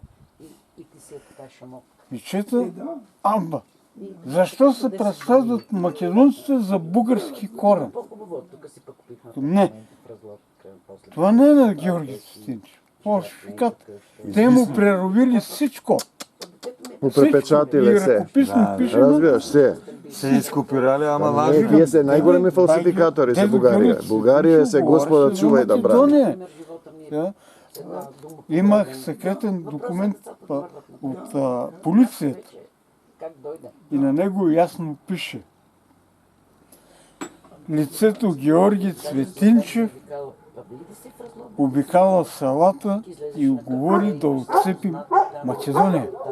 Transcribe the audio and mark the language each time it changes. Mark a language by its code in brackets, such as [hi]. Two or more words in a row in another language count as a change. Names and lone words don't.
[bg] И чета амба. Защо се преследват македонците за български корен? Не. Това не е на Георги Цветинчев. Фалшификат. Те му преровили всичко. [mk] Му препечатиле И се. [bg] ръкописно пишено. Разбираш се. [mk] Се изкопирали, ама Не, лажи. тие се најголеми фалсификатори се Бугарија. Бугарија се Господа чувај да брани. [bg] Имах секретен документ от полицията. И на него ясно пише: лицето Георги Цветинчев обикаля селата и говори да отцепим Македония.